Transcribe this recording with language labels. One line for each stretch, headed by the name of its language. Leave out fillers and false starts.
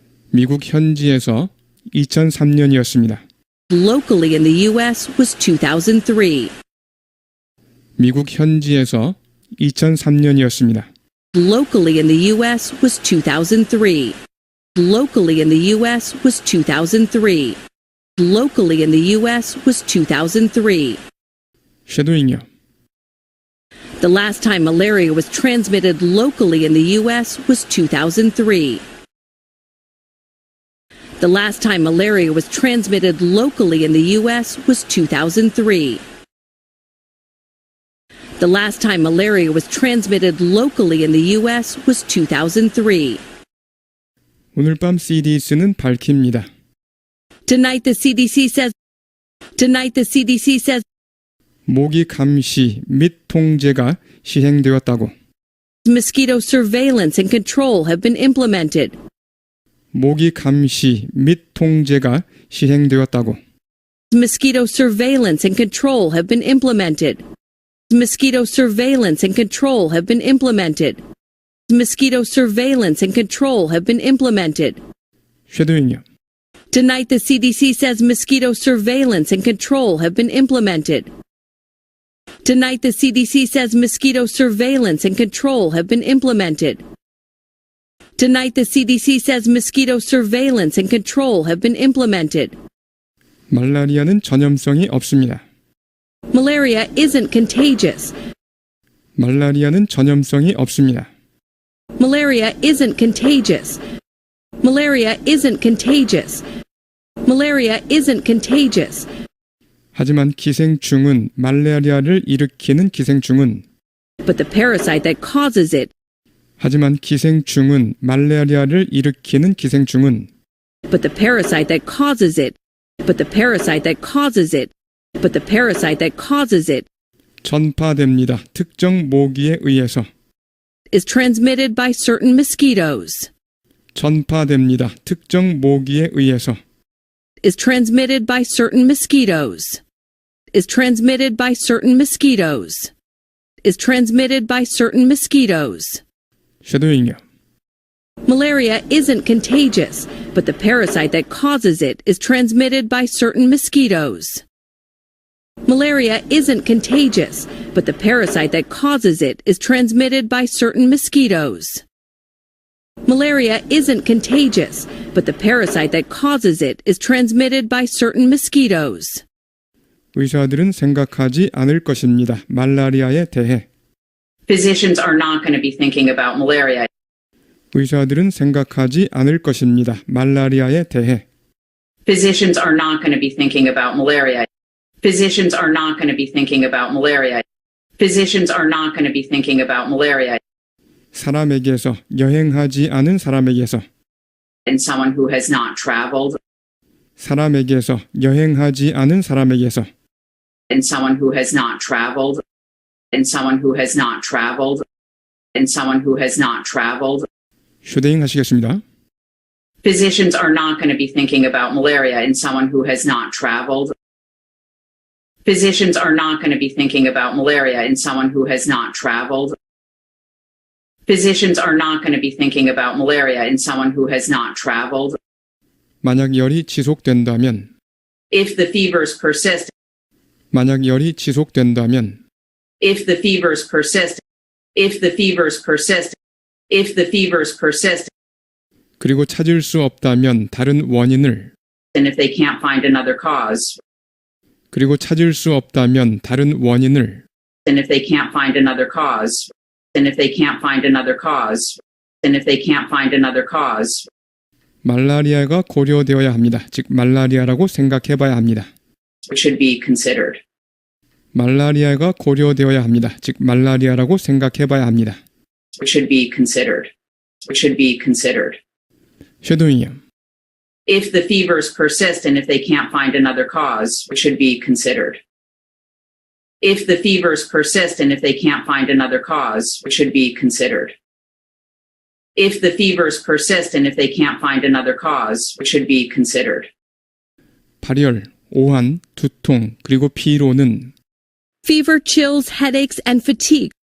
Korean: 미국 현지에서 2003년이었습니다.
English: locally in the U.S. was 2003.
Korean: 미국 현지에서 2003년이었습니다.
English: Locally in the U.S. was 2003. Locally in the U.S. was 2003. Locally in the U.S. was 2003.
Korean: 쉐도잉이요.
English: The last time malaria was transmitted locally in the U.S. was 2003. The last time malaria was transmitted locally in the U.S. was 2003. The last time malaria was transmitted locally in the U.S. was 2003.
Korean: 오늘 밤 CDC는 밝힙니다.
English: Tonight the CDC says, tonight the CDC says,
Korean: 모기 감시 및 통제가 시행되었다고.
English: mosquito surveillance and control have been implemented.
Korean: 모기 감시 및 통제가 시행되었다고.
English: Mosquito surveillance and control have been implemented. Mosquito surveillance and control have been implemented. Mosquito surveillance and control have been implemented.
Korean: 쉐도잉이요.
English: Tonight the CDC says mosquito surveillance and control have been implemented. Tonight the CDC says mosquito surveillance and control have been implemented. Tonight the CDC says mosquito surveillance and control have been implemented.
Korean: 말라리아는 전염성이 없습니다.
English: Malaria isn't contagious.
Korean: 말라리아는 전염성이 없습니다.
English: Malaria isn't contagious. Malaria isn't contagious. Malaria isn't contagious.
Korean: 하지만 기생충은 말라리아를 일으키는 기생충은
English: But the parasite that causes it,
Korean: 하지만 기생충은 말라리아를 일으키는 기생충은
English: but the parasite that causes it, but the parasite that causes it, but the parasite that causes it
Korean: 전파됩니다. 특정 모기에 의해서
English: is transmitted by certain mosquitoes.
Korean: 전파됩니다. 특정 모기에 의해서
English: Is transmitted by certain mosquitoes. Is transmitted by certain mosquitoes. Is transmitted by certain mosquitoes.
Korean: 쉐도잉이요.
English: Malaria isn't contagious, but the parasite that causes it is transmitted by certain mosquitoes. Malaria isn't contagious, but the parasite that causes it is transmitted by certain mosquitoes. Malaria isn't contagious, but the parasite that causes it is transmitted by certain mosquitoes.
Korean: 의사들은 생각하지 않을 것입니다. 말라리아에 대해.
English: Physicians are not going to be thinking about malaria.
Korean: 의사들은 생각하지 않을 것입니다. 말라리아에 대해.
English: Physicians are not going to be thinking about malaria. Physicians are not going to be thinking about malaria. Physicians are not going to be thinking about malaria
Korean: 사람에게서, 여행하지 않은 사람에게서,
English: in someone who has not traveled,
Korean: 사람에게서, 여행하지 않은 사람에게서,
English: in someone who has not traveled, in someone who has not traveled, in someone who has not traveled.
Korean: 휴대잉 하시겠습니다.
English: Physicians are not going to be thinking about malaria in someone who has not traveled. Physicians are not going to be thinking about malaria in someone who has not traveled. Physicians are not going to be thinking about malaria in someone who has not traveled.
Korean: 만약 열이 지속된다면,
English: If the fevers persist,
Korean: 만약 열이 지속된다면,
English: if the fevers persist, if the fevers persist, if the fevers persist,
Korean: 그리고 찾을 수 없다면 다른 원인을,
English: and if they can't find another cause,
Korean: 그리고 찾을 수 없다면 다른 원인을,
English: and if they can't find another cause, and if they can't find another cause, and if they can't find another cause,
Korean: 말라리아가 고려되어야 합니다. 즉 말라리아라고 생각해봐야 합니다.
English: which should be considered.
Korean: 말라리아가 고려되어야 합니다. 즉 말라리아라고 생각해봐야 합니다.
English: Which should be considered. Which should be considered.
Korean: 쉐도잉이요.
English: If the fevers persist and if they can't find another cause, which should be considered. If the fevers persist and if they can't find another cause, which should be considered. If the fevers persist and if they can't find another cause, which should be considered.
Korean: 발열, 오한, 두통, 그리고 피로는
English: Fever, chills, headaches, and fatigue.